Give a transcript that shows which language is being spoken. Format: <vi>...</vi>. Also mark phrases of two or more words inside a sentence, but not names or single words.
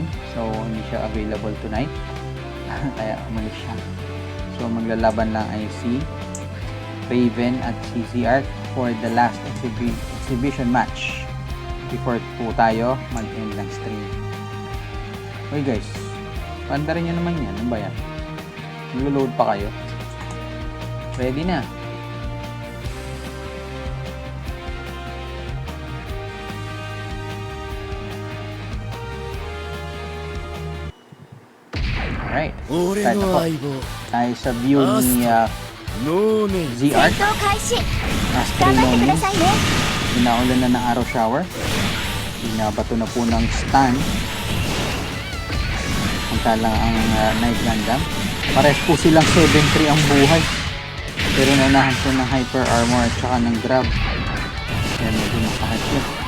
<tl>So, hindi siya</tl> <en>available tonight.</en> <tl>Kaya umalis siya. So, maglalaban lang ay si Raven at si Z-Arc</tl> <en>for the last exhibition match before</en> <tl>po tayo mag-end ng stream.</tl> <en>Okay guys,</en> <tl>pandarin nyo naman yan. Ano ba yan? Nag-load pa kayo? Ready na. Alright. Start na po. Tayo sa view ni Z-Arc.</tl> <ja>戦闘開始。</ja> <tl>Astro</tl> <ja>頑張ってくだ</ja> <tl>Nonin.</tl> <ja>さいね。</ja> <tl>Pinaulan na ng arrow shower. Binabato na po ng stun. Samantalang ang Knight Gundam. Pares po silang 7-3 ang buhay. Pero naunahan po ng hyper armor at saka ng grab. Kaya medyo makahit yun.</tl>